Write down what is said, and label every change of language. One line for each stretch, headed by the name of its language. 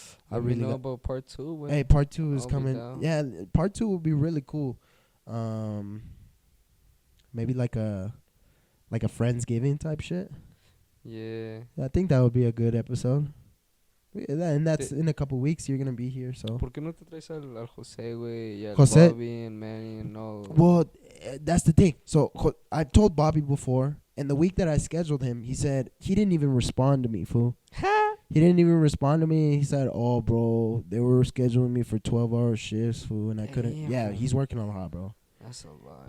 English: I really know about part 2. Hey, part 2 is coming. Yeah, part 2 would be really cool. Maybe like a Friendsgiving type shit. Yeah. I think that would be a good episode. And that's in a couple weeks. You're gonna be here, so.
Spanish: ¿Por qué no te traes al José, güey? Y al
English: José? Bobby and Manny and all. Well, that's the thing. So I told Bobby before, and the week that I scheduled him, he said he didn't even respond to me, fool. He didn't even respond to me. He said, "Oh, bro, they were scheduling me for 12-hour shifts, fool, and I couldn't." Damn. Yeah, he's working a lot, bro. That's a lot.